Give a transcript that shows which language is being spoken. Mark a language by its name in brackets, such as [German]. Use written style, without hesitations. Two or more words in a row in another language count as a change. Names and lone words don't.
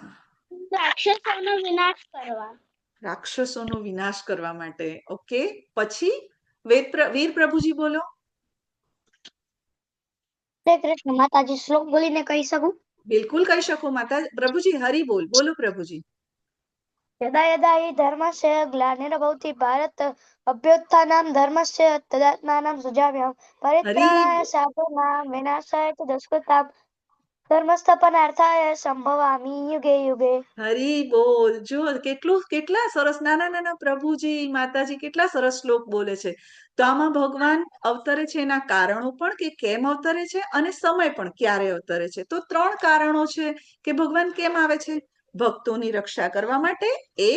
[Gujarati] રાક્ષસોનો વિનાશ કરવા. રાક્ષસોનો વિનાશ કરવા માટે. ઓકે. પછી વીર પ્રભુજી બોલો. હરે કૃષ્ણ માતાજી શ્લોક બોલીને કહી શકું? બિલકુલ કહી શકો માતા પ્રભુજી. હરી બોલ. બોલો પ્રભુજી. [Sanskrit] यदा यदा हि धर्मस्य ग्लानिर्भवति भारत अभ्युत्थानं धर्मस्य तदात्मानं सृजाम्यहं परित्राणाय साधूनां विनाशाय च दुष्कृतां धर्मस्थापनार्थाय संभवामि युगे युगे. [Gujarati] હરી બોલ. જો કેટલા સરસ નાના નાના પ્રભુજી માતાજી કેટલા સરસ શ્લોક બોલે છે. તો આમાં ભગવાન અવતરે છે એના કારણો પણ કે કેમ અવતરે છે અને સમય પણ ક્યારે અવતરે છે. તો 3 કારણો છે કે ભગવાન કેમ આવે છે. ભક્તોની રક્ષા કરવા માટે, એક.